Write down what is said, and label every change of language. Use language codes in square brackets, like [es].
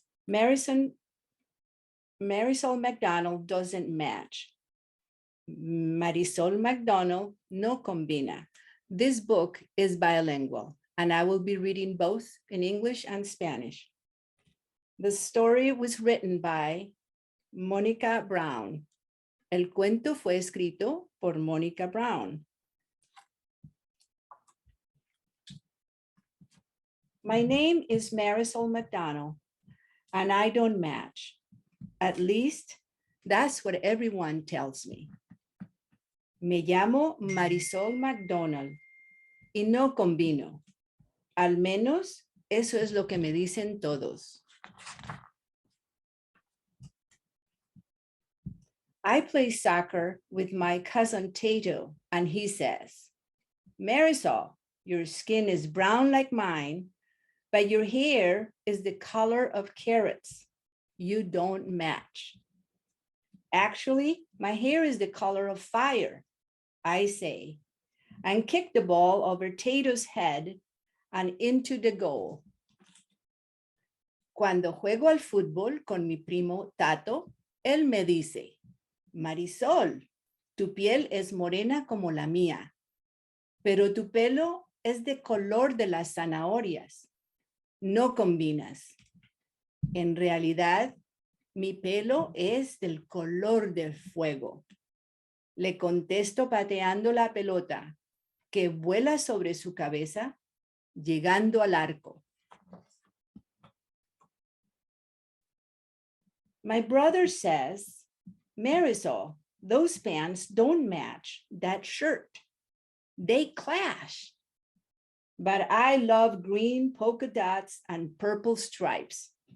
[en] Marisol McDonald doesn't match. [es] Marisol McDonald no combina. [en] This book is bilingual, and I will be reading both in English and Spanish. The story was written by Monica Brown. [es] El cuento fue escrito por Monica Brown. [en] My name is Marisol McDonald, and I don't match. At least, that's what everyone tells me. [es] Me llamo Marisol McDonald y no combino. Al menos, eso es lo que me dicen todos. [en] I play soccer with my cousin Tato, and he says, Marisol, your skin is brown like mine, but your hair is the color of carrots. You don't match. Actually, my hair is the color of fire, I say, and kick the ball over Tato's head and into the goal. [es] Cuando juego al fútbol con mi primo Tato, él me dice, Marisol, tu piel es morena como la mía, pero tu pelo es de color de las zanahorias. No combinas. En realidad, mi pelo es del color del fuego. Le contesto pateando la pelota que vuela sobre su cabeza, llegando al arco. [en] My brother says, Marisol, those pants don't match that shirt. They clash. But I love green polka dots and purple stripes.